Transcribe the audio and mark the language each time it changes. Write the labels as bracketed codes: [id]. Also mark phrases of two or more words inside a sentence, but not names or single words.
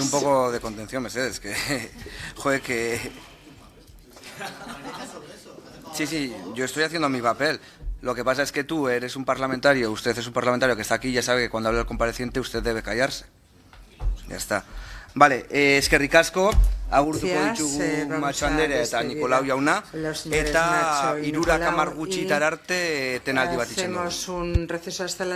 [es] Y un poco de contención, Mercedes, que joder, que... Sí, yo estoy haciendo mi papel. Lo que pasa es que tú eres un parlamentario, usted es un parlamentario que está aquí y ya sabe que cuando habla el compareciente usted debe callarse. Ya está. Vale, es que ricasco. [eu] agurtuko ditugu Macho Anderea eta Nikolau jauna, eta 3:50 arte etenaldi bat itxen dugu. [es] Hacemos un receso hasta las